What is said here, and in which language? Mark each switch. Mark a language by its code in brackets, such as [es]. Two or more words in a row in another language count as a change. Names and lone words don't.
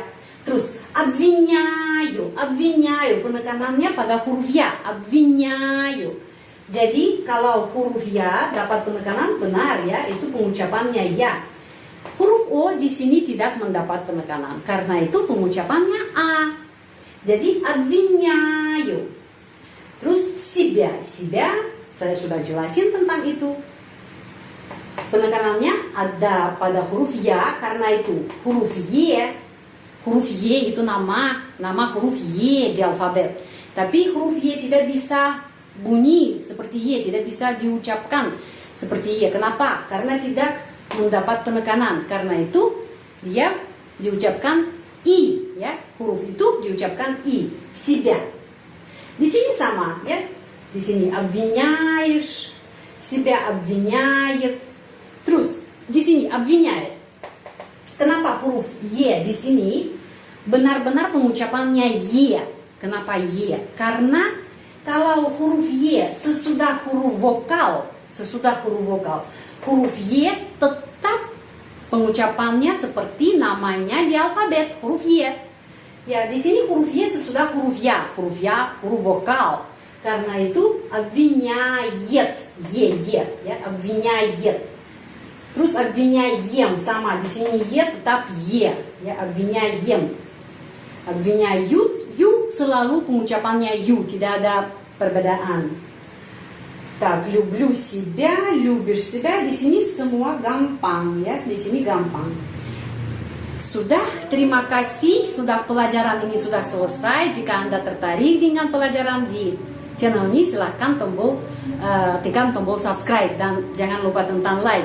[ru] Terus обвиняю, обвиняю, [id] penekanannya pada huruf ya, обвиняю. Jadi kalau huruf ya dapat penekanan, benar, ya, itu pengucapannya ya. Huruf O di sini tidak mendapat penekanan, karena itu pengucapannya a. Jadi обвиняю. Terus [ru] себя, себя [id] saya sudah jelasin tentang itu. Penekanannya ada pada huruf ya, karena itu huruf Y. Huruf Y itu nama huruf Y di alfabet. Tapi huruf Y tidak bisa bunyi seperti Y, tidak bisa diucapkan seperti Y. Kenapa? Karena tidak mendapat penekanan. Karena itu dia diucapkan I, ya. Huruf itu diucapkan I. Себя. Di sini sama, ya. Di sini [ru] обвиняешь, себя обвиняет. [id] Terus di sini обвиняет. Kenapa huruf Y di sini benar-benar pengucapannya Y? Kenapa Y? Karena kalau huruf Y sesudah huruf vokal, huruf Y tetap pengucapannya seperti namanya di alfabet, huruf Y. Ya, di sini huruf Y sesudah huruf ya, huruf vokal. Karena itu обвиняет, Y, ya, обвиняет. Terus обвиняем sama, di sini Y tetap Y, ya, [ru] обвиняем. Обвиняют, [id] yu selalu pengucapannya yu, tidak ada perbedaan. [ru] Так, люблю себя, любишь себя, [id] di sini semua gampang, ya, di sini gampang. Sudah, terima kasih, sudah pelajaran ini sudah selesai. Jika Anda tertarik dengan pelajaran di channel ini, silahkan tekan tombol subscribe dan jangan lupa tentang like.